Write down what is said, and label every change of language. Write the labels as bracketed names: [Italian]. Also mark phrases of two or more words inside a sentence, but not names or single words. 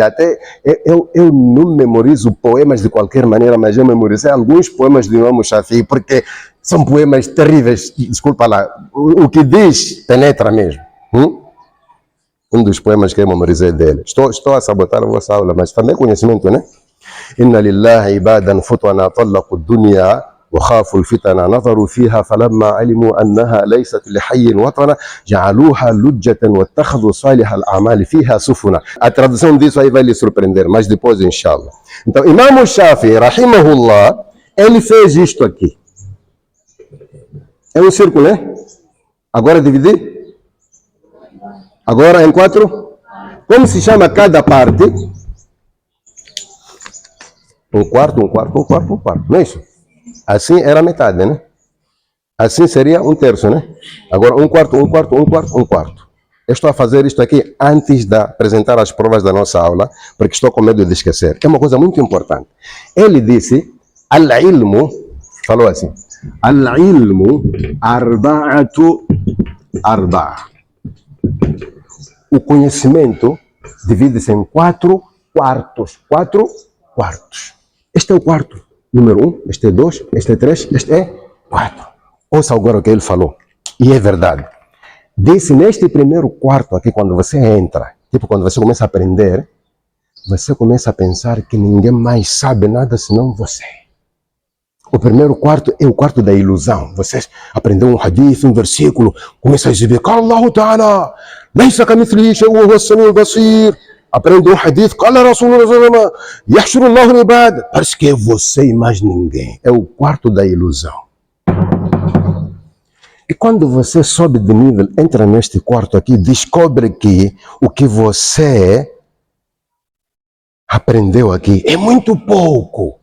[Portuguese] Até eu não memorizo poemas de qualquer maneira, mas eu memorizei alguns poemas de Imam Shafi'i, porque são poemas terríveis. Desculpa lá, o que diz penetra mesmo. Um dos poemas que eu memorizei dele. Estou a sabotar a vossa aula, mas também conhecimento, né? [Arabic] إن لله عبادا فطنا طلقوا الدنيا وخافوا الفتن نظروا فيها فلما علموا أنها ليست لحي وطنا جعلوها لجة واتخذوا صالح الأعمال فيها سفنا. [Portuguese] A tradução disso aí vai lhe surpreender, mas depois, inshallah. Então, Imam Shafi'i, rahimahullah, ele fez isto aqui. É um círculo, né? Agora dividir? Agora em 4? Como se chama cada parte? Um quarto, não é isso? Assim era metade, né? Assim seria 1/3, né? Agora 1/4. Eu estou a fazer isto aqui antes de apresentar as provas da nossa aula, porque estou com medo de esquecer. É uma coisa muito importante. Ele disse, al-ilmu, falou assim, [Arabic] العلم أربعة أرباع. [Portuguese] O conhecimento divide-se em 4 quartos. 4 quartos. Este é o quarto. Número 1, este é 2, este é 3, este é 4. Ouça agora o que ele falou. E é verdade. Disse, neste primeiro quarto aqui, quando você entra, tipo quando você começa a aprender, você começa a pensar que ninguém mais sabe nada senão você. O primeiro quarto é o quarto da ilusão. Você aprendeu um hadith, um versículo, começa a exibir, [Arabic] قال الله تعالى ليس كمثله شيء وهو السميع البصير. [Portuguese] Aprende um hadith, [Arabic] قال رسول الله يحشر الله العباد. [Portuguese] Parece que é você e mais ninguém. É o quarto da ilusão. E quando você sobe de nível, entra neste quarto aqui, descobre que o que você aprendeu aqui é muito pouco.